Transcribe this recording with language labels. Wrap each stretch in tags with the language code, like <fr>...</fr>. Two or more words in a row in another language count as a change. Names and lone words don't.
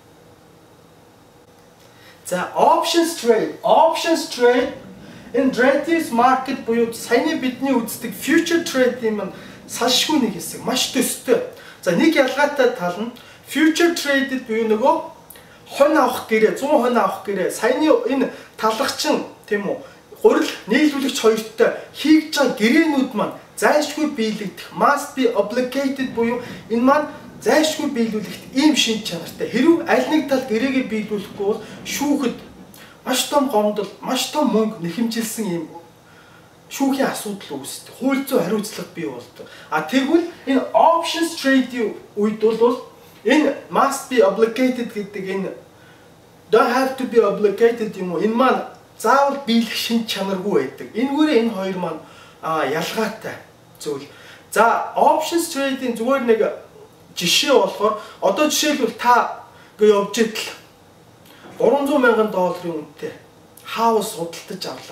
<mn>За</mn> <en>options trade</en> <mn>энэ</mn> <en>derivatives market</en> <mn>буюу саяны бидний үздэг</mn> <en>future trade-</en> <mn>ийн маань салшгүй нэг хэсэг, маш төстэй. За нэг ялгаатай тал нь</mn> <en>future trade-</en> <mn>д буюу нөгөө хонь авах гэрээ, 100 хонь авах гэрээ, саяны энэ талхагчин тийм үү, гурил нийлүүлэгч хоёртой хийж байгаа гэрээнүүд маань зайлшгүй биелэгдэх,</mn> <en>must be obligated</en> <mn>буюу энэ маань зайлшгүй биелүүлэхт ийм шинж чанартай. Хэрвээ аль нэг тал гэрээгээ биелүүлэхгүй бол шүүхэд маш том гомдол, маш том мөнгө нэхэмжилсэн ийм шүүхийн асуудал үүсдэг. Хууль зүйн хариуцлага бий болдог. А тэгвэл энэ</mn> <en>options trade-</en> <mn>ийн үед бол энэ</mn> <en>must be obligated</en> <mn>гэдэг энэ</mn> <en>don't have to be obligated</en> <mn>юм уу? Энэ маань заавал биелэх шинж чанаргүй байдаг. Энэгээр энэ хоёр маань ялгаатай зүйл. За</mn> <en>options trade-</en> <mn>ийн зүгээр нэг жишээ болохоор одоо жишээлбэл та гээ явж идэл $300,000 үнэтэй хаус судалдаж авлаа.</mn>